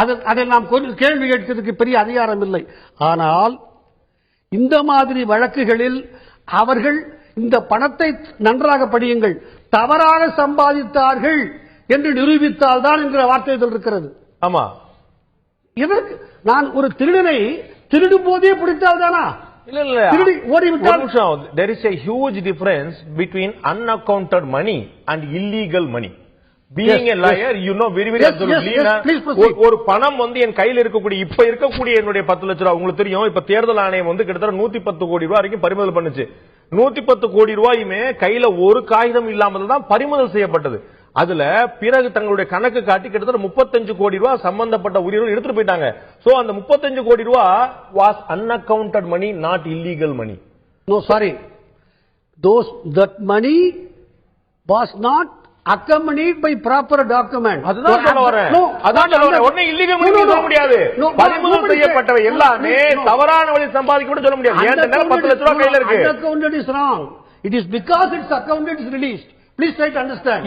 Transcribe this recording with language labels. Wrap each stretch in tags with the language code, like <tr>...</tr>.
<ta>அதை நாம் கேள்வி கேட்கிறதுக்கு பெரிய அதிகாரம் இல்லை. ஆனால் இந்த மாதிரி வழக்குகளில் அவர்கள் இந்த பணத்தை நன்றாக படியுங்கள், தவறாக சம்பாதித்தார்கள் என்று நிரூபித்தால் தான் என்கிற வார்த்தை இருக்கிறது. ஆமா, இதற்கு நான் ஒரு திருடனை திருடும் போதே பிடித்தால் தானா? இல்ல இல்ல, ஓடிவிட்டால்.</ta> <en>There is a huge difference between unaccounted money and illegal money. Being a lawyer, you know very very absolutely.</en> <ta>ஒரு பணம் வந்து என் கையில் இருக்கக்கூடிய இப்ப இருக்கக்கூடிய என்னுடைய 10 லட்சம் ரூபாய் உங்களுக்கு தெரியும். இப்ப தேர்தல் ஆணையம் வந்து கிட்டத்தட்ட 110 கோடி ரூபாய் வரைக்கும் பறிமுதல் பண்ணுச்சு. 110 கோடி ரூபாயுமே கையில ஒரு காகிதம் இல்லாமல் தான் பறிமுதல் செய்யப்பட்டது. அதுல பிறகு தங்களுடைய கணக்கு காட்டி கிட்டத்தட்ட 35 கோடி ரூபாய் சம்பந்தப்பட்ட உரிமைகள் எடுத்துட்டு போயிட்டாங்க. சோ அந்த 35 கோடி ரூபாய்</ta> <en>was unaccounted money, not illegal money. No, sorry. That money was not accompanied by proper document.</en> <ta>அதுதான் சொல்ல வரேன். அதான் சொல்ல வரேன். ஒண்ணே இல்லீகல் மணி சொல்ல முடியாது. பறிமுதல் செய்யப்பட்டவை எல்லாமே தவறான வழி சம்பாதிக்கப்பட்டு சொல்ல முடியாது. ஏன் நேரம் 10 லட்சம் ரூபாய் கையில இருக்கு.</ta> <en>Unaccounted is wrong. It is because its accounted is released. Please try to understand.</en>